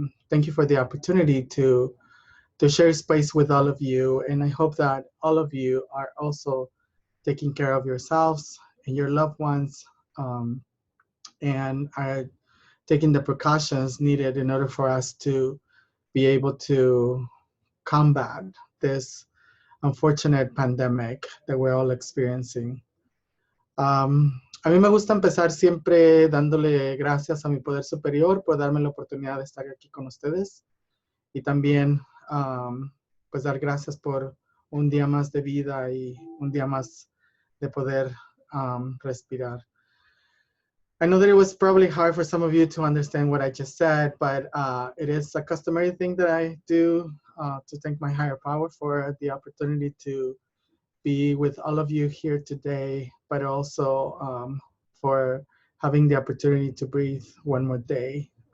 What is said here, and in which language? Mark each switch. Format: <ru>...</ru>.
<en>Thank you for the opportunity to share space with all of you, and I hope that all of you are also taking care of yourselves and your loved ones, and are taking the precautions needed in order for us to be able to combat this unfortunate pandemic that we're all experiencing.</en> <es>A mí me gusta empezar siempre dándole gracias a mi poder superior por darme la oportunidad de estar aquí con ustedes, y también pues dar gracias por un día más de vida y un día más de poder respirar.</es> <en>I know that it was probably hard for some of you to understand what I just said, but it is a customary thing that I do to thank my higher power for the opportunity to be with all of you here today, but also for having the opportunity to breathe one more day.</en>